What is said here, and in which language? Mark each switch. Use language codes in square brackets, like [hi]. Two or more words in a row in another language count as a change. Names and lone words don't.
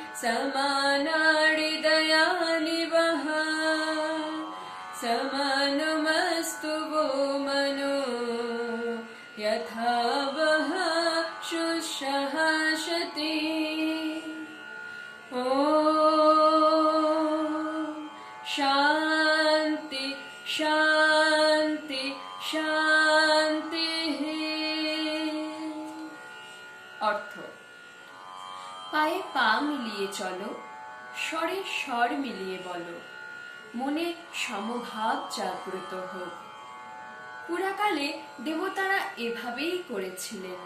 [sa] समानाडिदयानि वः समानमस्तु वो मनो यथा वः शुश्रूषति। ॐ शान्ति शान्ति शान्तिः। [bn] অর্থ: পায়ে পা মিলিয়ে চলো, স্বরে স্বর মিলিয়ে বলো, মনে সমভাব জাগ্রত হোক। পুরাকালে দেবতারা এভাবেই করেছিলেন।